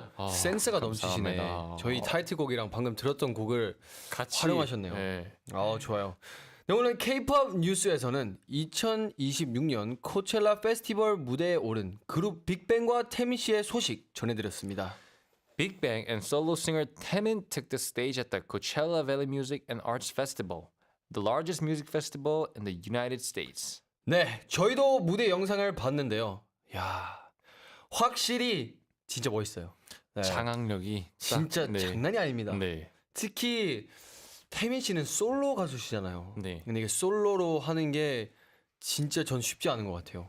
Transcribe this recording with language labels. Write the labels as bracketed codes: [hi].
[ko] 센스가 넘치시네. 감사합니다. 저희 타이틀곡이랑 방금 들었던 곡을 같이 활용하셨네요. 네. 좋아요. 네, 오늘 K-pop 뉴스에서는 2026년 코첼라 페스티벌 무대에 오른 그룹 빅뱅과 태민 씨의 소식 전해드렸습니다. [en] Big Bang and solo singer Taemin took the stage at the Coachella Valley Music and Arts Festival, the largest music festival in the United States. [ko] 네, 저희도 무대 영상을 봤는데요. 야, 확실히 진짜 멋있어요. 네, 장악력이 딱- 진짜 네. 장난이 아닙니다. 네. 특히 태민 씨는 솔로 가수시잖아요. 네. 근데 이게 솔로로 하는 게 진짜 전 쉽지 않은 것 같아요.